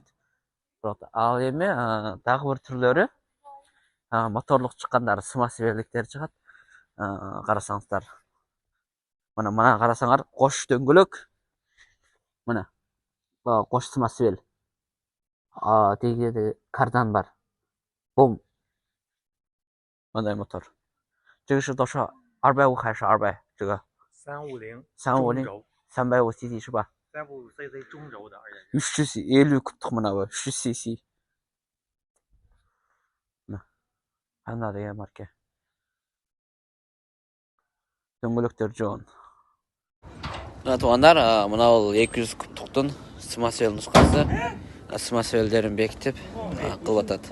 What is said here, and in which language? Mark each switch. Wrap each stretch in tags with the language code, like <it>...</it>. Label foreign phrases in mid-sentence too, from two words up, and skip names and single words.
<ky>Ал эми дагы бир түрлөрү моторлук чыккандары, самосвелдиктер чыгат. Карасаңыздар, мына карасаңар, кош дөңгөлөк. Мына кош самосвел. Теги жерде кардан бар. Бум. Мындай мотор.</ky> <zh>这个是多少？250还是200？这个 350 350 中轴 350 cc 是吧？350 cc 中轴的，而且</zh> <ky>300 50 kubtuk мына bu 300 cc. Мына ана деген марка. Дөңгөлөктөр жоон. Мына туугандар, мына бул 200 кубтуктун самосвел нускасы. Самосвелдерин бекитип кылып атат.</ky>